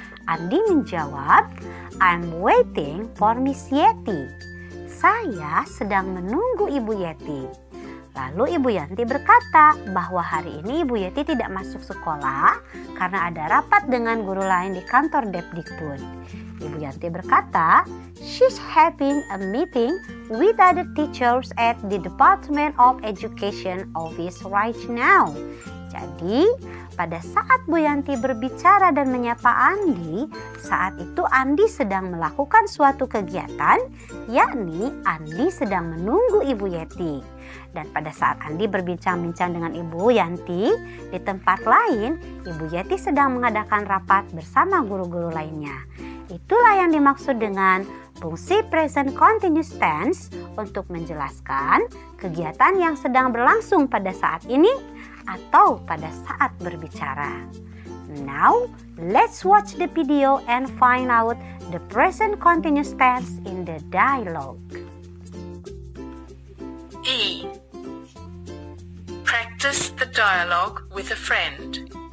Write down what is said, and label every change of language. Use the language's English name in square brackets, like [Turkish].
[Indonesian] Andi menjawab, [English] I'm waiting for Miss Yeti. [Indonesian] Saya sedang menunggu Ibu Yeti. Lalu Ibu Yanti berkata bahwa hari ini Ibu Yeti tidak masuk sekolah karena ada rapat dengan guru lain di kantor Depdikbud. Ibu Yanti berkata, [English] she's having a meeting with other teachers at the Department of Education office right now. [Indonesian] Jadi, pada saat Bu Yanti berbicara dan menyapa Andi, saat itu Andi sedang melakukan suatu kegiatan, yakni Andi sedang menunggu Ibu Yeti. Dan pada saat Andi berbincang-bincang dengan Ibu Yanti, di tempat lain, Ibu Yeti sedang mengadakan rapat bersama guru-guru lainnya. Itulah yang dimaksud dengan fungsi present continuous tense untuk menjelaskan kegiatan yang sedang berlangsung pada saat ini atau pada saat berbicara. [English] Now, let's watch the video and find out the present continuous tense in the dialogue. E. Practice the dialogue with a friend.